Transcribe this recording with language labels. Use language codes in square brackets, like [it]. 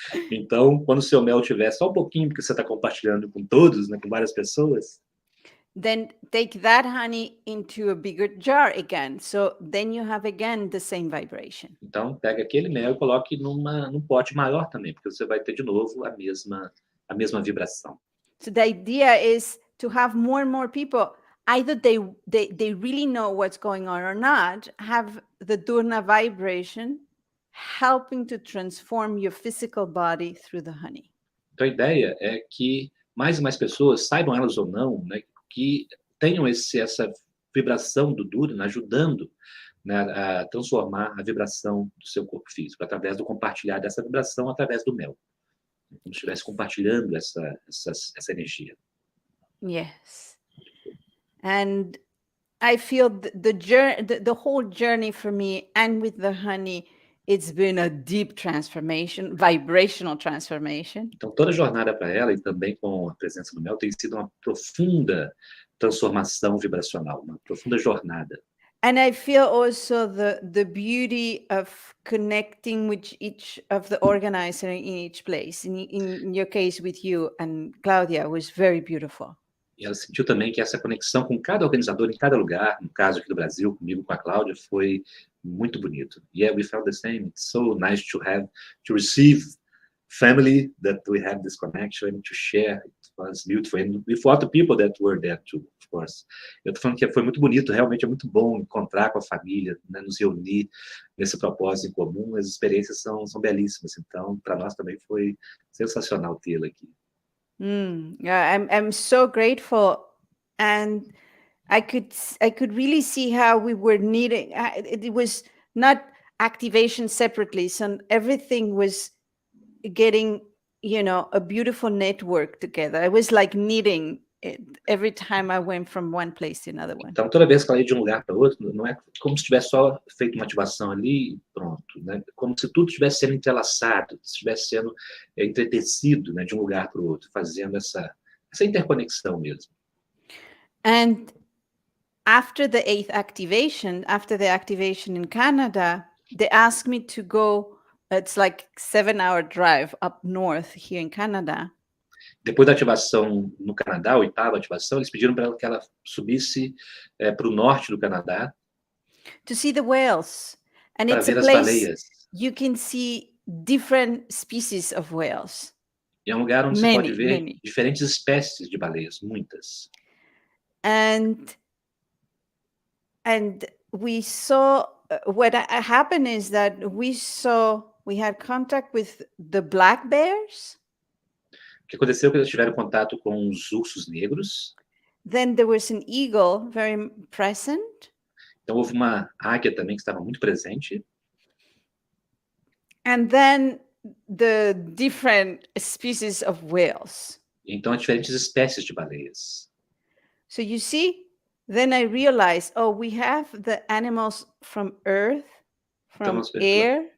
[pt] Então, quando o seu mel tiver só um pouquinho, porque você está compartilhando com todos, né, com várias pessoas, [en] Then take that honey into a bigger jar again. So then you have again the same vibration. [pt] então pega aquele mel e coloque num pote maior também, porque você vai ter de novo a mesma vibração. [en] So the idea is to have more and more people, either they really know what's going on or not, have the dUr-Rna vibration helping to transform your physical body through the honey. [pt] Então a ideia é que mais e mais pessoas, saibam elas ou não, né, que tenham essa vibração do dUr-Rna ajudando, né, a transformar a vibração do seu corpo físico, através do compartilhar dessa vibração através do mel. Como se estivesse compartilhando essa energia. [en] Yes. And I feel the whole journey for me and with the honey, it's been a deep transformation, vibrational transformation. [pt] Então, toda a jornada para ela, e também com a presença do mel, tem sido uma profunda transformação vibracional, uma profunda jornada. [en] And I feel also the beauty of connecting with each of the organizer in each place. In your case with you and Claudia was very beautiful. [pt] E ela sentiu também que essa conexão com cada organizador em cada lugar, no caso aqui do Brasil, comigo, com a Cláudia, foi muito bonito. [en] Yeah, we felt the same. It's so nice to receive family, that we have this connection, to share. It was beautiful. And with all the people that were there too, of course. [pt] Eu tô falando que foi muito bonito, realmente é muito bom encontrar com a família, né, nos reunir nesse propósito em comum. As experiências são belíssimas. Então, para nós também foi sensacional tê-la aqui. [en] Yeah, I'm so grateful, and I could really see how we were needing. It was not activation separately, so everything was getting, a beautiful network together. I was like needing it every time I went from one place to another one. [pt] Então, toda vez que ela ia de um lugar para outro, não é como se tivesse só feito uma ativação ali e pronto, né? Como se tudo estivesse sendo entrelaçado, estivesse sendo entretecido, né, de um lugar para o outro, fazendo essa interconexão mesmo. [en] And after the 8th activation, after the activation in Canada, they asked me to go, it's like 7-hour drive up north here in Canada. [pt] Depois da ativação no Canadá, a 8ª ativação, eles pediram para ela que ela subisse para o norte do Canadá. [en] To see the whales. And [pt] para [en] it's a [pt] ver as [en] place [pt] baleias. [en] you can see different species of whales. [pt] E é um lugar onde você pode ver diferentes espécies de baleias, muitas. [en] And we saw, what happened is that we had contact with the black bears. [pt] O que aconteceu é que eles tiveram contato com os ursos negros. [en] Then there was an eagle very present. [pt] Então houve uma águia também que estava muito presente. [en] And then the different species of whales. [pt] Então há diferentes espécies de baleias. [en] So you see, then I realized, we have the animals from earth, from air.